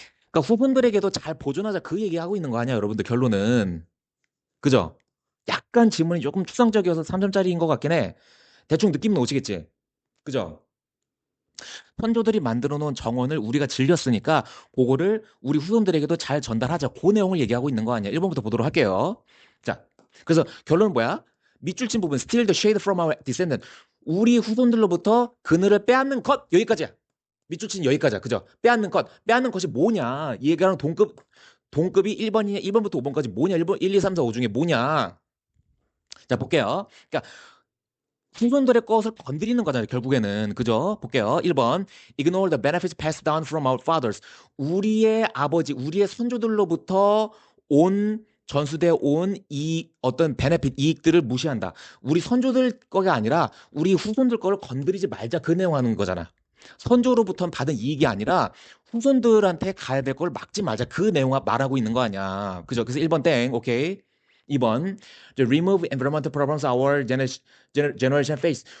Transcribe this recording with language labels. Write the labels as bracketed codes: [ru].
[ko] 그러니까 후손들에게도 잘 보존하자 그 얘기하고 있는 거 아니야, 여러분들 결론은. 그죠? 약간 질문이 조금 추상적이어서 3점짜리인 것 같긴 해. 대충 느낌은 오시겠지? 그죠? 선조들이 만들어 놓은 정원을 우리가 즐겼으니까 그거를 우리 후손들에게도 잘 전달하자. 그 내용을 얘기하고 있는 거 아니야. 1번부터 보도록 할게요. 자, 그래서 결론은 뭐야? 밑줄 친 부분 [en] steal the shade from our descendant. [ko] 우리 후손들로부터 그늘을 빼앗는 것 여기까지야. 밑줄 친 여기까지야. 그죠? 빼앗는 것. 빼앗는 것이 뭐냐? 이 얘기랑 동급이 1번이냐? 1번부터 5번까지 뭐냐? 1번 1, 2, 3, 4, 5 중에 뭐냐? 자, 볼게요. 그러니까 후손들의 것을 건드리는 거잖아요, 결국에는. 그죠? 볼게요. 1번. [en] Ignore the benefits passed down from our fathers. [ko] 우리의 아버지, 우리의 선조들로부터 전수돼 온 이 어떤 베네핏, 이익들을 무시한다. 우리 선조들 거가 아니라 우리 후손들 거를 건드리지 말자. 그 내용 하는 거잖아. 선조로부터 받은 이익이 아니라 후손들한테 가야 될 걸 막지 말자. 그 내용 말하고 있는 거 아니야. 그죠? 그래서 1번 땡. 오케이. 2번. [en] Remove environmental problems our generation face.